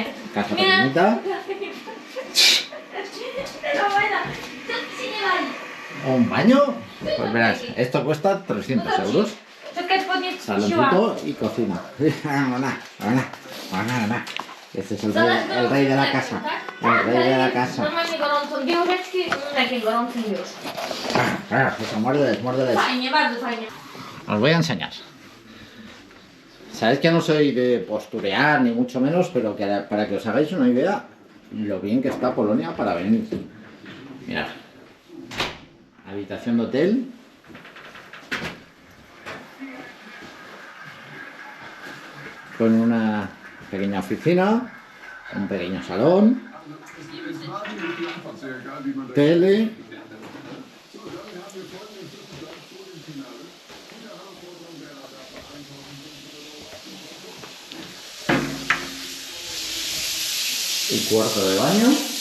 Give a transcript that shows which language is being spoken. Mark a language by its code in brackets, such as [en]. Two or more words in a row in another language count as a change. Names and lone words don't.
[es] Casa pequeñita. ¿Un baño? Pues verás, esto cuesta 300 euros. Saloncito y cocina. Este es el rey de la casa. El rey de la casa. [pl] Normalnie gorącą dwie łyżeczki, takie gorące już. [es] Eso, muérdeles. [pl] Fajnie, bardzo fajnie. [es] Os voy a enseñar. Sabéis que no soy de posturear, ni mucho menos, pero que para que os hagáis una idea lo bien que está Polonia para venir. Mirad. Habitación de hotel. Con una pequeña oficina, un pequeño salón, tele, y cuarto de baño.